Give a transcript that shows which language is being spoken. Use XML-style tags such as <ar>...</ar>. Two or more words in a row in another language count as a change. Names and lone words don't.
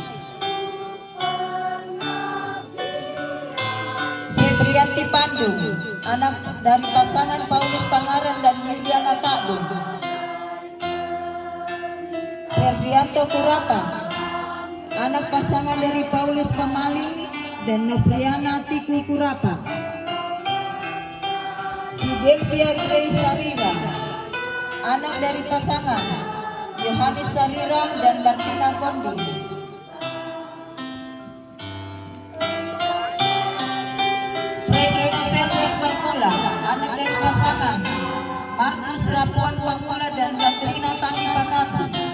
<id>Febrianti Pandu, anak dari pasangan Paulus Tangaran dan Yuliana Takdu. Ferdianto Kurapa, anak pasangan dari Paulus Pemaling dan Novriana Tiku Kurapa. Fidelvia Grace Sarira, anak dari pasangan Yohanes Sarira dan Martina Kondi. Freddy Novelli Pamula, anak dari pasangan Markus Rapuan Pamula dan Katrina Tani Pakaku.</id>